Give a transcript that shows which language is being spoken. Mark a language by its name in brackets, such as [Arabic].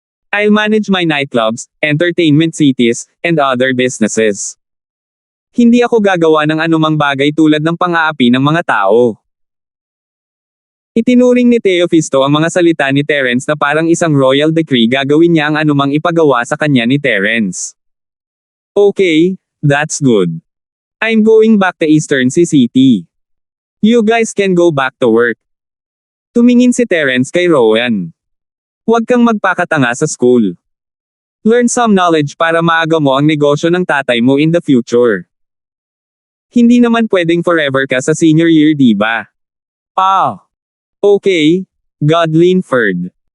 [English] I'll manage my nightclubs, entertainment cities, and other businesses. [Filipino] Hindi ako gagawa ng anumang bagay tulad ng pang-aapi ng mga tao. Itinuring ni Teofisto ang mga salita ni Terence na parang isang royal decree, gagawin niya ang anumang ipagawa sa kanya ni Terence. [English] Okay, that's good. I'm going back to Eastern City. You guys can go back to work. [Filipino] Tumingin si Terence kay Rowan. Huwag kang magpakatanga sa school. [English] Learn some knowledge [Filipino] para maaga mo ang negosyo ng tatay mo [English] in the future. [Filipino] Hindi naman pwedeng forever ka sa senior year, diba? Okay, God Linford.